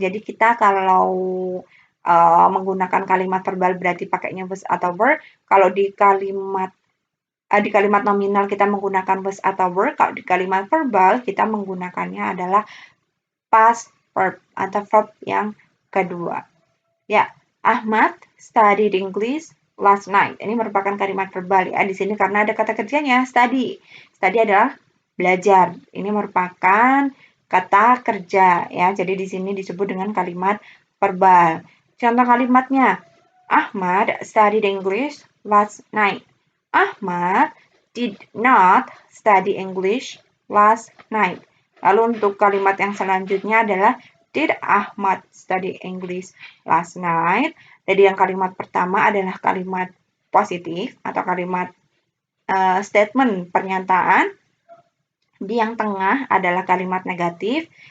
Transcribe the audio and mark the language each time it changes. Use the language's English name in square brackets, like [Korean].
[Indonesian] Jadi kita kalau menggunakan kalimat verbal berarti pakainya was atau were. Kalau di kalimat di kalimat nominal kita menggunakan was atau were, kalau di kalimat verbal kita menggunakannya adalah past verb atau verb yang kedua. [English] Ya, Ahmad studied English last night. [Indonesian] Ini merupakan kalimat verbal ya di sini karena ada kata kerjanya study. Study adalah belajar. Ini merupakan kata kerja ya. Jadi di sini disebut dengan kalimat verbal. Contoh kalimatnya, [English] Ahmad studied English last night. Ahmad did not study English last night. [Indonesian] Lalu untuk kalimat yang selanjutnya adalah [English] Did Ahmad study English last night? [Indonesian] Jadi yang kalimat pertama adalah kalimat positif atau kalimat statement pernyataan. Di yang tengah adalah kalimat negatif.